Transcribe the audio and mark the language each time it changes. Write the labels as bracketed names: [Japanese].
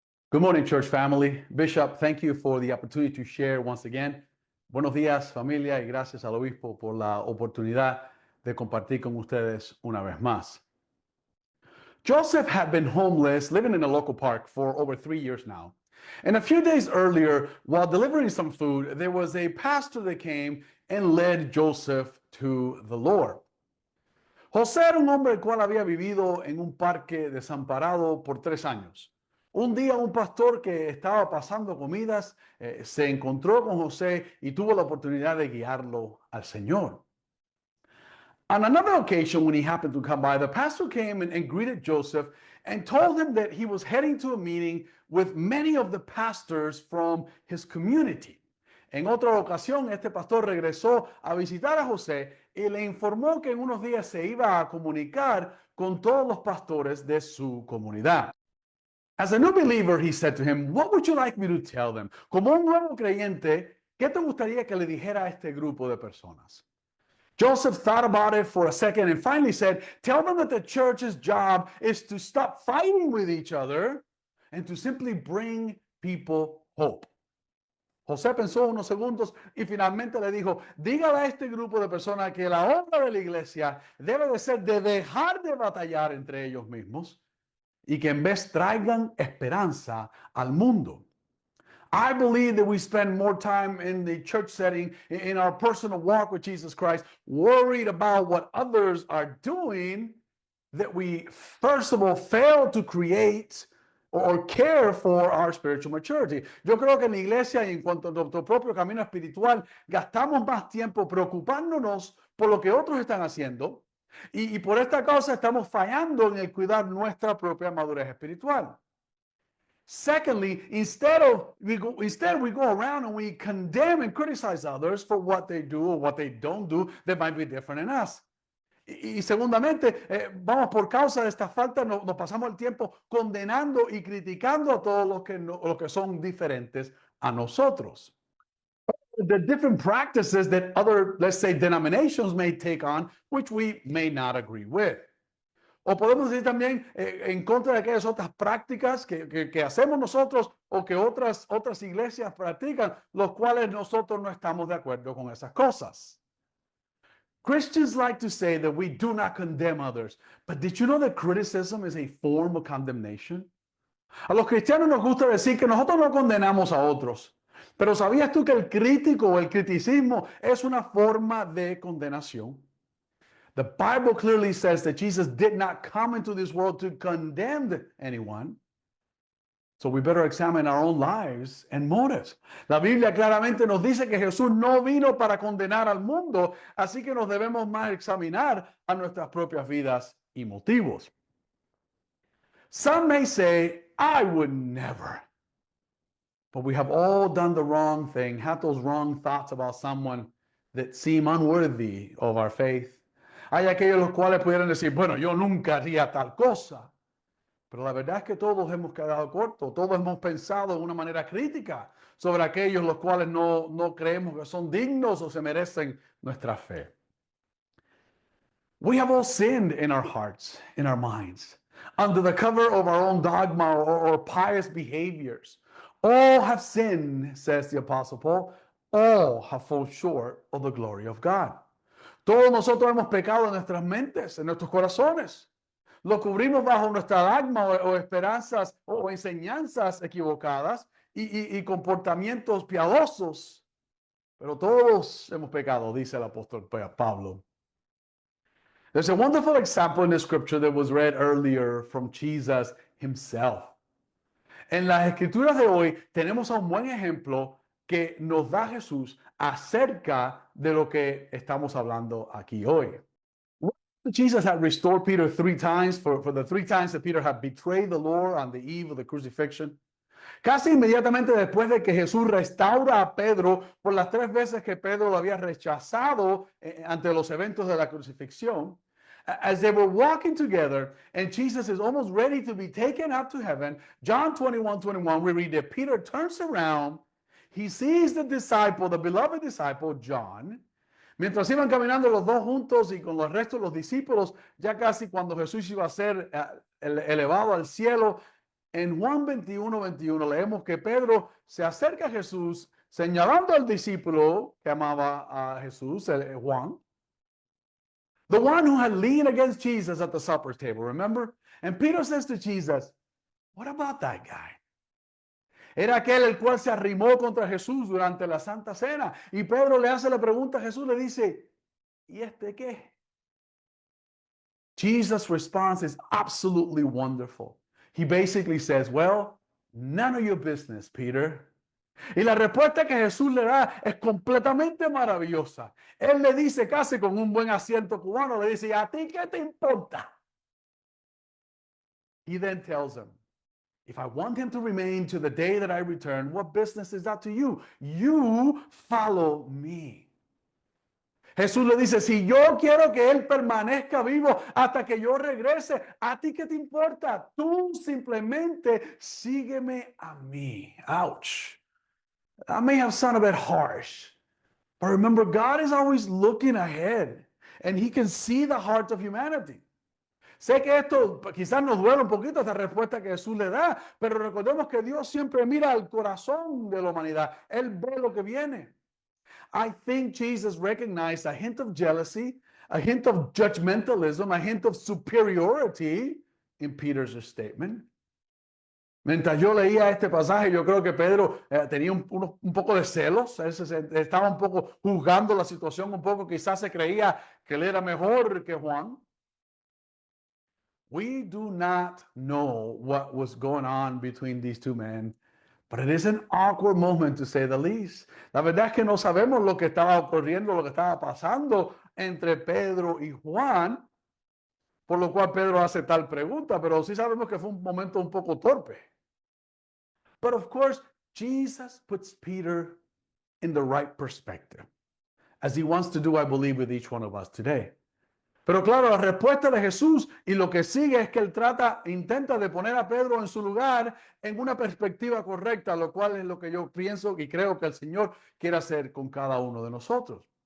[English] Good morning, church family. Bishop, thank you for the opportunity to share once again. [Spanish] Buenos días, familia, y gracias al obispo por la oportunidad de compartir con ustedes una vez más. [English] Joseph had been homeless, living in a local park for over 3 years now. And a few days earlier, while delivering some food, there was a pastor that came and led Joseph to the Lord. [Spanish] José era un hombre el cual había vivido en un parque desamparado por 3 años. Un día un pastor que estaba pasando comidas se encontró con José y tuvo la oportunidad de guiarlo al Señor. [English] On another occasion, when he happened to come by, the pastor came and greeted Joseph and told him that he was heading to a meeting with many of the pastors from his community. [Spanish] En otra ocasión, este pastor regresó a visitar a José y le informó que en unos días se iba a comunicar con todos los pastores de su comunidad. [English] As a new believer, he said to him, "What would you like me to tell them?" [Spanish] Como un nuevo creyente, ¿qué te gustaría que le dijera a este grupo de personas? [English] Joseph thought about it for a second and finally said, "Tell them that the church's job is to stop fighting with each other and to simply bring people hope." [Spanish] José pensó unos segundos y finalmente le dijo, dígale a este grupo de personas que la obra de la iglesia debe de ser de dejar de batallar entre ellos mismos y que en vez traigan esperanza al mundo. [English] I believe that we spend more time in the church setting, in our personal walk with Jesus Christ, worried about what others are doing, that we, first of all, fail to create or care for our spiritual maturity. [Spanish] Yo creo que en la iglesia y en cuanto a nuestro propio camino espiritual, gastamos más tiempo preocupándonos por lo que otros están haciendo y por esta causa estamos fallando en el cuidar nuestra propia madurez espiritual. [English] Secondly, instead we go around and we condemn and criticize others for what they do or what they don't do that might be different in us. [Spanish] Y segundamente, vamos por causa de esta falta, nos pasamos el tiempo condenando y criticando a todos los que son diferentes a nosotros. [English] The different practices that other, let's say, denominations may take on, which we may not agree with. [Spanish] O podemos decir también en contra de aquellas otras prácticas que hacemos nosotros o que otras iglesias practican, los cuales nosotros no estamos de acuerdo con esas cosas. [English] Christians like to say that we do not condemn others, but did you know that criticism is a form of condemnation? [Spanish] A los cristianos nos gusta decir que nosotros no condenamos a otros, pero ¿sabías tú que el crítico o el criticismo es una forma de condenación? [English] The Bible clearly says that Jesus did not come into this world to condemn anyone. So we better examine our own lives and motives. [Spanish] La Biblia claramente nos dice que Jesús no vino para condenar al mundo, así que nos debemos más examinar a nuestras propias vidas y motivos. [English] Some may say, I would never. But we have all done the wrong thing, had those wrong thoughts about someone that seem unworthy of our faith. [Spanish] Hay aquellos los cuales pudieran decir, bueno, yo nunca haría tal cosa. Pero la verdad es que todos hemos quedado cortos, todos hemos pensado de una manera crítica sobre aquellos los cuales no creemos que son dignos o se merecen nuestra fe. [English] We have all sinned in our hearts, in our minds, under the cover of our own dogma or pious behaviors. All have sinned, says the Apostle Paul. All have fallen short of the glory of God. [Spanish] Todos nosotros hemos pecado en nuestras mentes, en nuestros corazones. Lo cubrimos bajo nuestra dogma o esperanzas o enseñanzas equivocadas y comportamientos piadosos. Pero todos hemos pecado, dice el apóstol Pablo. [English] There's a wonderful example in the scripture that was read earlier from Jesus himself. [Spanish] En las escrituras de hoy tenemos un buen ejemplo que nos da Jesús acerca de lo que estamos hablando aquí hoy. [English] Jesus had restored Peter 3 times for the 3 times that Peter had betrayed the Lord on the eve of the crucifixion. [Spanish] Casi inmediatamente después de que Jesús restaura a Pedro por las 3 veces que Pedro lo había rechazado ante los eventos de la crucifixión, [English] as they were walking together and Jesus is almost ready to be taken up to heaven, John 21:21, we read that Peter turns around, he sees the disciple, the beloved disciple, John. [Spanish] Mientras iban caminando los dos juntos y con los restos de los discípulos, ya casi cuando Jesús iba a ser elevado al cielo, En Juan 21:21 leemos que Pedro se acerca a Jesús señalando al discípulo que amaba a Jesús, Juan, [English] the one who had leaned against Jesus at the supper table, remember? And Peter says to Jesus, what about that guy? [Spanish] Era aquel el cual se arrimó contra Jesús durante la Santa Cena. Y Pedro le hace la pregunta a Jesús, le dice, ¿y este qué? [English] Jesus' response is absolutely wonderful. He basically says, well, none of your business, Peter. [Spanish] Y la respuesta que Jesús le da es completamente maravillosa. Él le dice casi con un buen acento cubano, le dice, ¿a ti qué te importa? [English] He then tells him, if I want him to remain to the day that I return, what business is that to you? You follow me. [Spanish] Jesús le dice, si yo quiero que él permanezca vivo hasta que yo regrese, ¿a ti qué te importa? Tú simplemente sígueme a mí. [English] Ouch. That may have sounded a bit harsh. But remember, God is always looking ahead. And he can see the hearts of humanity. [Spanish] Sé que esto quizás nos duele un poquito esta respuesta que Jesús le da, pero recordemos que Dios siempre mira al corazón de la humanidad. Él ve lo que viene. [English] I think Jesus recognized a hint of jealousy, a hint of judgmentalism, a hint of superiority in Peter's statement. [Spanish] Mientras yo leía este pasaje, yo creo que Pedro tenía un poco de celos, estaba un poco juzgando la situación, un poco quizás se creía que él era mejor que Juan. [English] We do not know what was going on between these two men, but it is an awkward moment to say the least. [Spanish] La verdad es que no sabemos lo que estaba ocurriendo, lo que estaba pasando entre Pedro y Juan, por lo cual Pedro hace tal pregunta, pero sí sabemos que fue un momento un poco torpe. [English] But of course, Jesus puts Peter in the right perspective, as he wants to do, I believe, with each one of us today. [Spanish] Pero claro, la respuesta de Jesús y lo que sigue es que él intenta de poner a Pedro en su lugar en una perspectiva correcta, lo cual es lo que yo pienso y creo que el Señor quiere hacer con cada uno de nosotros.